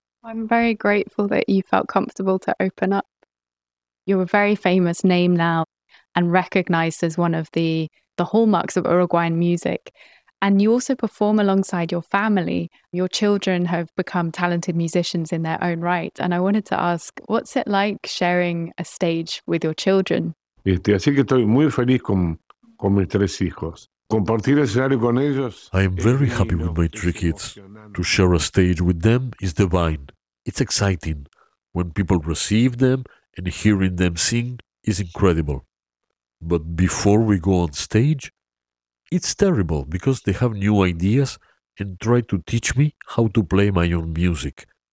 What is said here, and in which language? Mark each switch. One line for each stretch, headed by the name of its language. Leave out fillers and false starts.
English: I'm very grateful that you felt comfortable to open up. You're a very famous name now and recognized as one of the hallmarks of Uruguayan music. And you also perform alongside your family. Your children have become talented musicians in their own right. And I wanted to ask, what's it like sharing a stage with your children?
Spanish: Así que estoy muy feliz con mis tres hijos.
English: I am very happy with my three kids. To share a stage with them is divine. It's exciting. When people receive them and hearing them sing is incredible. But before we go on stage, it's terrible because they have new ideas and try to teach me how to play my own music.